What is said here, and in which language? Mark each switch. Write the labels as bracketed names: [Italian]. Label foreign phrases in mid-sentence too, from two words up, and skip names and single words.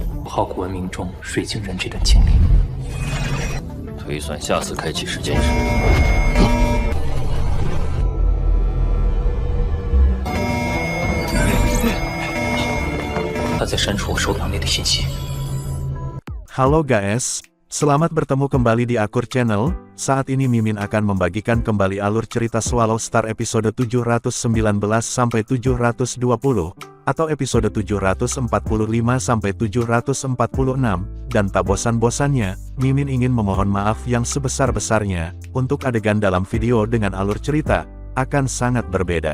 [Chinese] 考古文明中水晶人这段经历。推算下次开启时间时，他在删除我手表内的信息。 [Indonesian] Halo guys, selamat bertemu kembali di Akur Channel. Saat ini Mimin akan membagikan kembali alur cerita Swallow Star episode 719 sampai 720 atau episode 745 sampai 746 dan tak bosan-bosannya, Mimin ingin memohon maaf yang sebesar-besarnya untuk adegan dalam video dengan alur cerita akan sangat berbeda.